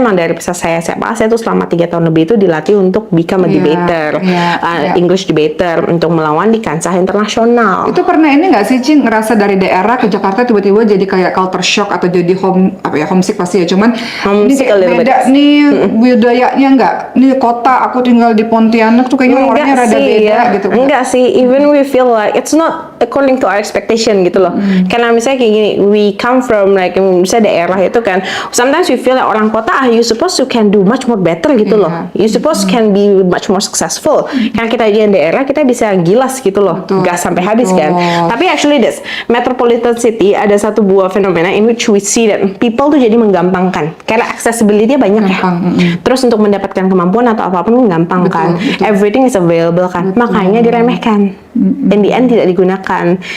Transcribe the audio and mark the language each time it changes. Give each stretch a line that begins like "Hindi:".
Indonesian: Emang dari pas saya SMA, saya tuh selama 3 tahun lebih itu dilatih untuk
English: become a debater, English debater
Indonesian: untuk melawan di kancah internasional. Itu pernah ini nggak sih, Cing, ngerasa dari daerah ke Jakarta tiba-tiba jadi kayak culture shock atau jadi homesick pasti ya. Cuman
English: Homesick a little bit.
Indonesian: beda nih budayanya nggak. Nih kota aku tinggal di Pontianak tuh kayaknya orangnya rada beda gitu. Enggak sih,
English: even we feel like it's not according to our expectation
Indonesian: gitu loh. Karena misalnya kayak gini,
English: we come from like
Indonesian: misalnya daerah itu kan,
English: sometimes we feel like orang kota you supposed to can do much more better
Indonesian: gitu loh.
English: You supposed can be much more successful.
Indonesian: Karena kita aja yang daerah kita bisa gilas gitu loh, gas sampai habis kan.
English: Tapi actually this metropolitan city
Indonesian: ada satu buah fenomena
English: in which we see that people
Indonesian: tuh jadi menggampangkan. Karena accessibility-nya banyak ya. Terus untuk mendapatkan kemampuan atau apapun gampang kan.
English: Everything is available kan.
Indonesian: Makanya diremehkan.
English: In the end
Indonesian: tidak digunakan.